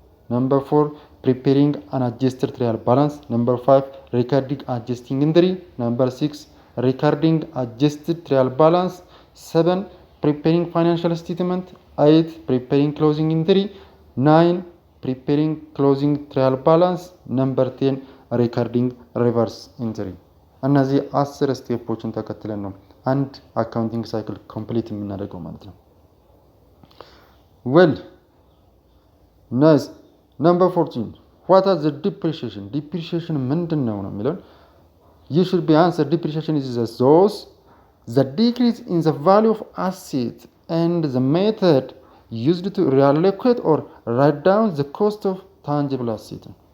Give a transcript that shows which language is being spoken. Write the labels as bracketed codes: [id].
[en] Number 4 preparing an adjusted trial balance. Number 5 recording adjusting inventory. Number 6 recording adjusted trial balance. 7 preparing financial statement. 8 preparing closing inventory. 9 preparing closing trial balance. Number 10 recording reverse entry. [am] እነዚህ 10 ስቴፖችን ተከትለን ነው አንድ አካውንቲንግ ሳይክል ኮምፕሊት የምናደርገው ማለት ነው። [en] well nice number 14 what are the depreciation [am] ምንድነው ነው የሚለው [en] you should be answer depreciation is the decrease in the value of asset and the method used to reallocate or write down the cost of tangible asset